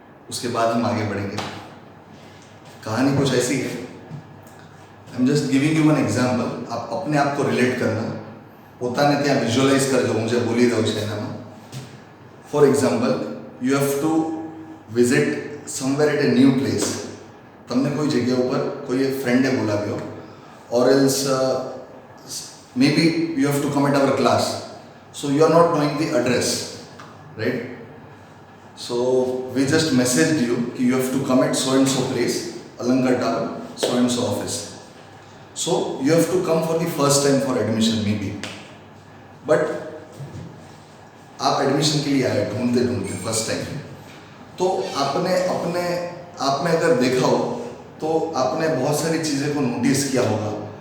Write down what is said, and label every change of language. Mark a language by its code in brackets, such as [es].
[hi] उसके बाद हम आगे बढ़ेंगे। कहानी कुछ ऐसी है, [en] I am just giving you one example. [hi] आप अपने आप को रिलेट करना, [gu] પોતાને ત્યાં વિઝ્યુઅલાઇઝ કરજો। હું જે બોલી રહ્યો છું એનામાં [en] For example, you have to visit somewhere at a new place. [gu] તમને કોઈ જગ્યા ઉપર કોઈ એક ફ્રેન્ડે બોલાવ્યો, [en] Or else may be you have to come at our class, so you are not knowing the address, right? So we just messaged you કે you have to come at so and so place, Alangar tower, so and so office. So you have to come for the first time for admission maybe, but [hi] आप admission के लिए आए ढूंढते ढूंढते first time. तो आपने अपने आप में अगर देखा हो तो आपने बहुत सारी चीज़ें को नोटिस किया होगा।